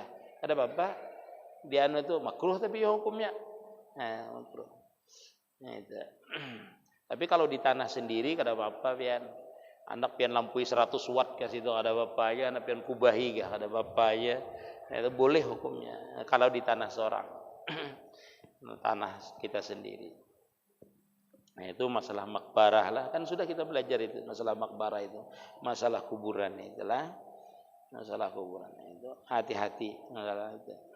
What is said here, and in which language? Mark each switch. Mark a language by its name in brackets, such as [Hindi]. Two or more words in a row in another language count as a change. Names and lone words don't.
[Banjar] Kada apa-apa. [Indonesian] Dia anu itu makruh tapi hukumnya. Nah, makruh. Nah, itu. [Banjar] Tapi kalau di tanah sendiri kada apa-apa pian. Anak pian lampui 100 watt ke situ kada apa-apa aja, anak pian kubahi kada apa-apa aja. Nah, [Indonesian] itu boleh hukumnya kalau di tanah seorang. Tanah kita sendiri. Nah, itu masalah makbarah lah, kan sudah kita belajar itu masalah makbarah itu, masalah kuburan itulah, masalah kuburan itu hati-hati masalah itu.